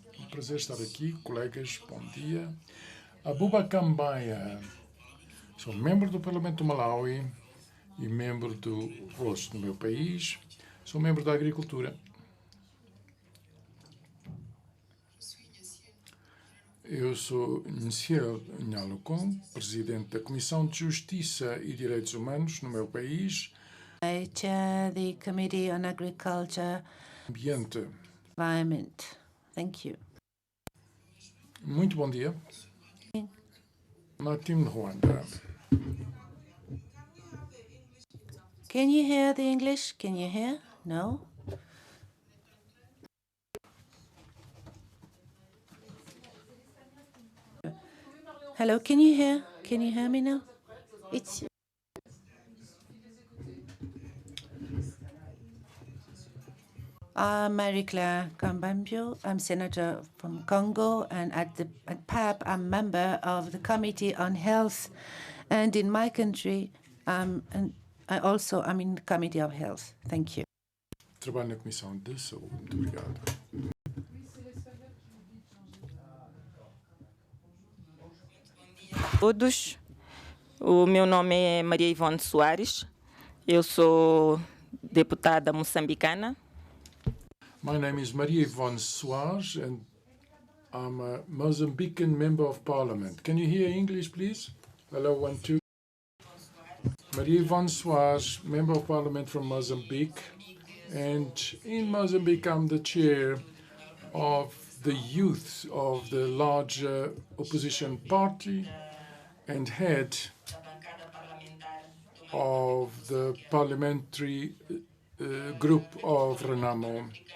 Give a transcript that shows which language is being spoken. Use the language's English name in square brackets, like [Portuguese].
[Portuguese] Um prazer estar aqui, colegas, bom dia. Abubakar Mbaia, sou membro do Parlamento do Malawi e membro do rosto do meu país, sou membro da Agricultura. Eu sou Nsiel Nhalukon, presidente da Comissão de Justiça e Direitos Humanos no meu país. [English] I chair the Committee on Agriculture [Portuguese] Ambiente. [English] Environment. Thank you. [Portuguese] Muito bom dia. Martin Rwanda. [English] Can you hear the English? Can you hear? No? Hello, can you hear? Can you hear me now? It's Marie-Claire Kambambio. I'm Senator from Congo, and at PAP, I'm member of the Committee on Health. And in my country, and I'm in the Committee of Health. Thank you. [Portuguese] Trabalho na Comissão de Saúde. Muito obrigado. Todos. O meu nome é Maria Ivone Soares. Eu sou deputada moçambicana. [English] My name is Maria Ivone Soares, and I'm a Mozambican Member of Parliament. Can you hear English, please? Hello, 1, 2. Maria Ivone Soares, Member of Parliament from Mozambique. And in Mozambique, I'm the chair of the youth of the larger opposition party and head of the parliamentary group of Renamo.